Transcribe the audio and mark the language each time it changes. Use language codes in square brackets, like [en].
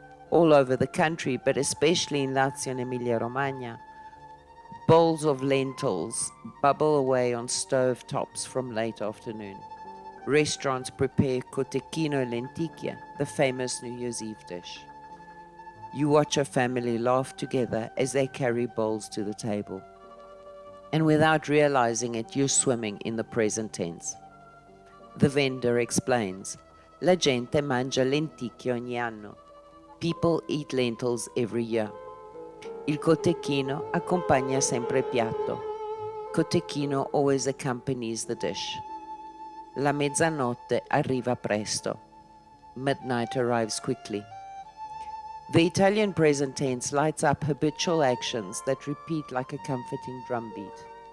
[en] All over the country, but especially in Lazio and Emilia-Romagna, bowls of lentils bubble away on stove tops from late afternoon. Restaurants prepare cotechino lenticchie, the famous New Year's Eve dish. You watch a family laugh together as they carry bowls to the table. And without realizing it, you're swimming in the present tense. The vendor explains, [it] La gente mangia lenticchie ogni anno. [en] People eat lentils every year. [it] Il cotechino accompagna sempre il piatto. [en] Cotechino always accompanies the dish. [it] La mezzanotte arriva presto. [en] Midnight arrives quickly. The Italian present tense lights up habitual actions that repeat like a comforting drumbeat.